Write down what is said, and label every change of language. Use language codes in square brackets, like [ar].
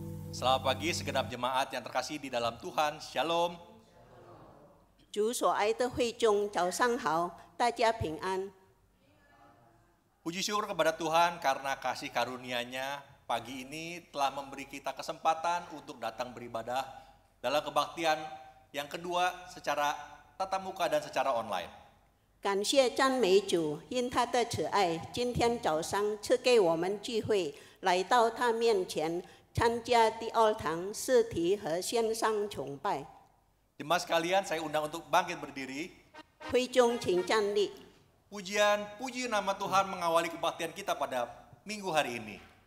[id] Selamat pagi segenap jemaat yang terkasih di dalam Tuhan. Shalom. [zh] 主所爱的会众，早上好，大家平安。 [id] Puji syukur kepada Tuhan karena kasih karunia-Nya pagi ini telah memberi kita kesempatan untuk datang beribadah dalam kebaktian yang kedua secara tatap muka dan secara online. [zh] 感谢赞美主，因他的慈爱，今天早上赐给我们聚会，来到他面前，参加第二堂实体和线上崇拜。 [id] Jemaat sekalian, saya undang untuk bangkit berdiri. [zh] 会众请站立。 [id] Puji nama Tuhan mengawali kebaktian kita pada minggu hari ini.